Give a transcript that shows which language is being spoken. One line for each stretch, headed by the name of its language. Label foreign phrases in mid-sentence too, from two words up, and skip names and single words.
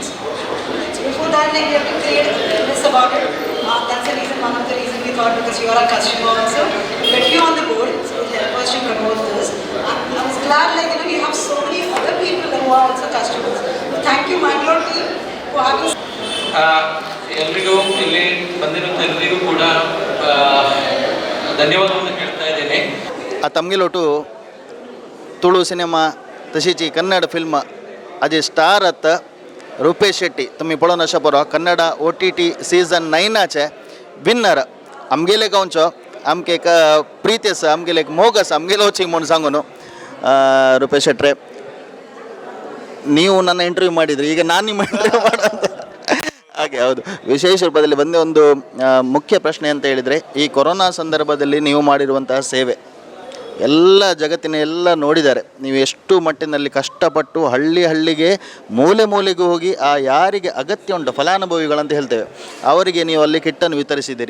English: So before that, like we have to create awareness about it. That's the reason, one of the reasons we thought, because you are a customer also, get you on the board, so it help us to promote this. I was glad like we have so many other people who are also customers. So thank you Mangalore team for having.
Kannada: ಎಲ್ರಿಗೂ ಇಲ್ಲಿ ಬಂದಿರುವಂಥ ಎಲ್ಲರಿಗೂ ಕೂಡ ಧನ್ಯವಾದವನ್ನು ಹೇಳ್ತಾ ಇದ್ದೇನೆ.
Konkani: तमगिलोटू तुळू सिनेमा तशीच कन्नड फिल्म हाजे स्टार आत रुपेश शेट्टी. तुम्ही पळोवन अशा बरो कन्नड OTT सीझन 9चे विन्नर आमगेले गांवचो आमके एक प्रीती आसा, आमगेले एक मोग आसा, आमगेलो वचीक म्हूण सांगून रुपेश शेट्रे
Kannada: ನೀವು ನನ್ನ ಇಂಟರ್ವ್ಯೂ ಮಾಡಿದ್ರಿ, ಈಗ ನಾನು ನಿಮ್ಮ ಇಂಟರ್ವ್ಯೂ ಮಾಡೋದು ಹಾಗೆ. ಹೌದು, ವಿಶೇಷ ರೂಪದಲ್ಲಿ ಬಂದೇ ಒಂದು ಮುಖ್ಯ ಪ್ರಶ್ನೆ ಅಂತ ಹೇಳಿದರೆ, ಈ ಕೊರೋನಾ ಸಂದರ್ಭದಲ್ಲಿ ನೀವು ಮಾಡಿರುವಂತಹ ಸೇವೆ ಎಲ್ಲ ಜಗತ್ತಿನ ಎಲ್ಲ ನೋಡಿದ್ದಾರೆ. ನೀವು ಎಷ್ಟು ಮಟ್ಟಿನಲ್ಲಿ ಕಷ್ಟಪಟ್ಟು ಹಳ್ಳಿಗೆ ಮೂಲೆ ಮೂಲೆಗೂ ಹೋಗಿ ಆ ಯಾರಿಗೆ ಅಗತ್ಯ ಉಂಟು ಫಲಾನುಭವಿಗಳಂತ ಹೇಳ್ತೇವೆ ಅವರಿಗೆ ನೀವು ಅಲ್ಲಿ ಕಿಟ್ಟನ್ನು ವಿತರಿಸಿದ್ದೀರಿ.